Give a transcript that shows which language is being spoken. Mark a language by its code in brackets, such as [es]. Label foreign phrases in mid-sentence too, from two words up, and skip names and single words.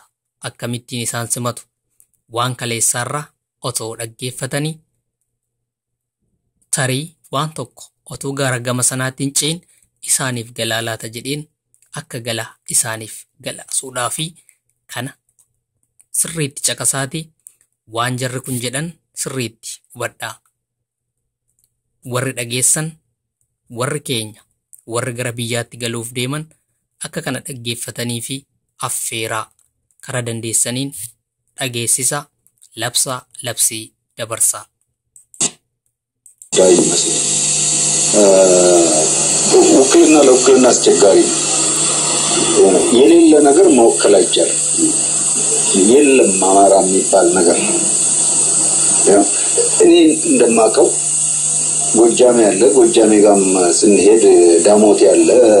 [om] Akkamittiin isaan simatu? Waan kaleessaarraa otoo dhaggeeffatanii tarii waan tokko otoo gara gama sanaatiin ceen isaaniif galaa laata jedheen akka galaa isaaniif galaasuudhaa fi kana sirriitti caqasaati waan jarri kun jedhan sirriitti hubadhaa. Warri dhageessan warri keenya warri gara biyyaatti galuuf deeman akka kana dhaggeeffatanii fi affeeraa karaa dandeessaniin dhageessisaa, labsaa, labsii dabarsaa. [am] ውክልና ለውክልና አስቸጋሪ ነው። የሌለ ነገር መወከል አይቻልም። የለም አማራ የሚባል ነገር እኔ እንደማውቀው ጎጃሜ ያለ ጎጃሜ ጋም ስንሄድ ዳሞት ያለ